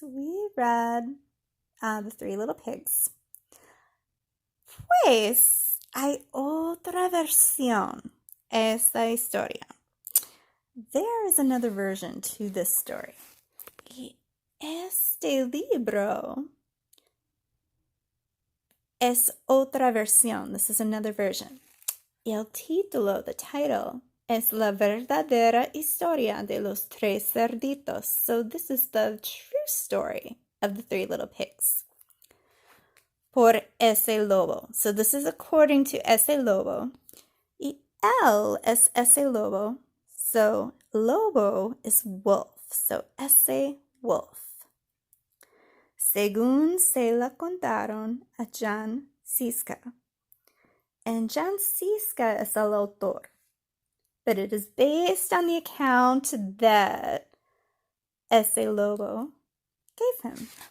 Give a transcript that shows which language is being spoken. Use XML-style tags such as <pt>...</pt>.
<en>We read The Three Little Pigs.</en> <es>Pues hay otra versión a esta historia.</es> <en>There is another version to this story.</en> <es>Y este libro es otra versión.</es> <en>This is another version.</en> <es>El título,</es> <en>the title,</en> <es>es La verdadera historia de los tres cerditos.</es> <en>So this is the true story of the three little pigs.</en> <es>Por ese lobo.</es> <en>So this is according to ese lobo.</en> <es>Y él es ese lobo.</es> <en>So lobo is wolf. So ese wolf.</en> <es>Según se la contaron a Jan Siska.</es> <en>And Jan Siska is</en> <es>el autor.</es> <en>But it is based on the account that ese lobo gave him.</en>